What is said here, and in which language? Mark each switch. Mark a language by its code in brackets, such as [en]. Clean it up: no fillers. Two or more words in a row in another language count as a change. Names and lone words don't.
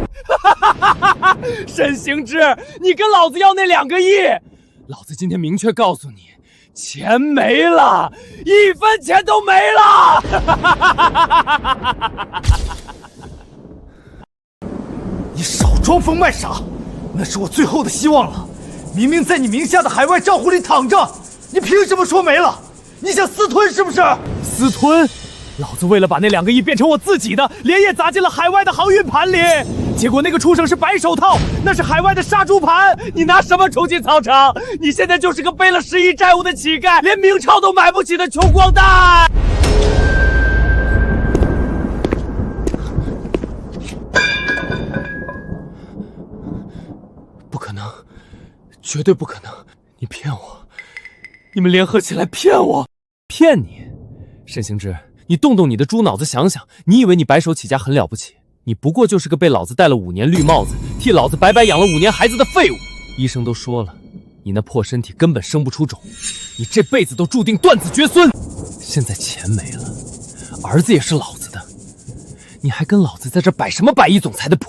[zh] 沈行之，你跟老子要那2個億，老子今天明確告訴你，錢沒了，1分錢都沒了！你少裝瘋賣傻，那是我最後的希望了。明明在你名下的海外賬戶裡躺着，你憑什麼說沒了？你想私吞是不是？私吞？老子為了把那2個億變成我自己的，連夜砸進了海外的航運盤裡，結果那個畜生是白手套，那是海外的殺豬盤。你拿什麼重進草場？你現在就是個背了10億債務的乞丐，連明鈔都買不起的窮光蛋。不可能，絕對不可能！你騙我，你們聯合起來騙我，騙你！沈行之，你動動你的豬腦子想想，你以為你白手起家很了不起？你不過就是個被老子戴了5年綠帽子，替老子白白養了5年孩子的廢物。醫生都說了，你那破身體根本生不出種，你這輩子都注定斷子絕孫。現在錢沒了，兒子也是老子的，你還跟老子在這擺什麼百億總裁的譜？